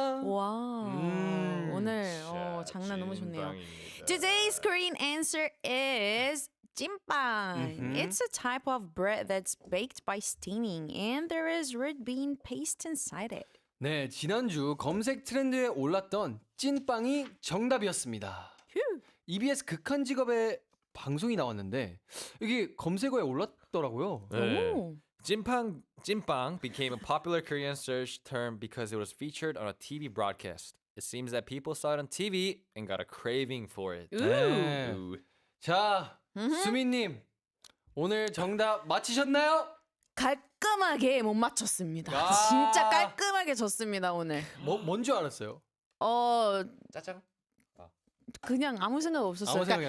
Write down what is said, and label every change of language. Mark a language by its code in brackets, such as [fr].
[ko] 와 오늘 장난 너무 좋네요. [en] Today's Korean answer is 찐빵. It's a type of bread that's baked by steaming and there is red bean paste inside it. [ko] 네, 지난주 검색 트렌드에 올랐던 찐빵이 정답이었습니다. EBS 극한 직업의 방송이 나왔는데 이게 검색어에 올랐더라고요. 네. 오. [en] 찐빵 became a popular Korean search term because it was featured on a TV broadcast. It seems that people saw it on TV and got a craving for it. [ko] 네. [en] Ooh. [ko] 자, 수민님 오늘 정답 맞히셨나요? 깔끔하게 못 맞췄습니다. 아. 진짜 깔끔하게 졌습니다 오늘. 뭔줄 알았어요? 짜장. 그냥 아무 생각 없었어요. 아무 그러니까